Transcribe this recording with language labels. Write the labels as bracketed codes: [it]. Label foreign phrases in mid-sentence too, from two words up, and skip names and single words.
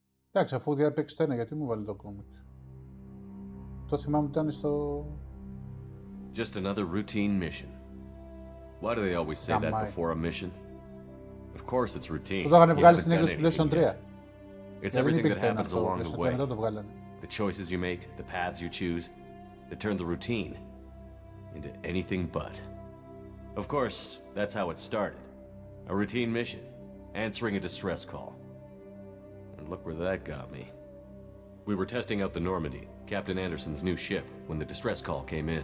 [el] Εντάξει, αφού διάπαιξε τένα, γιατί μου βάλει το κόμικ. Το θυμάμαι ότι ήταν στο... [en] Just another routine mission. Why do they always say that before a mission? Of course it's routine. [el] Το είχαν βγάλει στην έκδοση του PlayStation 3. [en] It's everything that happens along the way. [el] Μετά το βγάλανε. [en] The choices you make, the paths you choose, that turn the routine into anything but. Of course, that's how it started. A routine mission, answering a distress call. And look where that got me. We were testing out the Normandy, Captain Anderson's new ship, when the distress call came in.